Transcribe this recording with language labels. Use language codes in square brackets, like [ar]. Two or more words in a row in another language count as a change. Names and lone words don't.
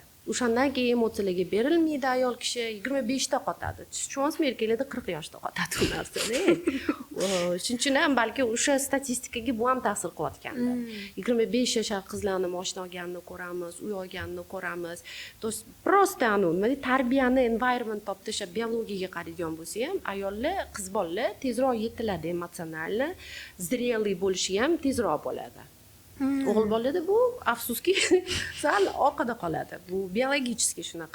[uz] O'shandan keyin emotsiyalarga berilmaydi, ayol kishi 25 da qotadi. Tushunasizmi, erkaklarda 40 yoshda qotadi bu narsa-da. Shuning uchun ham balki o'sha statistikaga bu ham ta'sir qilayotgandir. 25 yashar qizlarni mashina olganini ko'ramiz, uy olganini ko'ramiz. [ru] To есть просто [uz] nima tarbiyani, environment topdi, o'sha biologiyaga qaraydigan bo'lsa ham, ayollar, qiz bolalar tezroq yetiladi, emotsional, zrelый bo'lishi ham tezroq bo'ladi. O'g'il bolada bu afsuski sal orqada qoladi. Bu biologически shunaqa.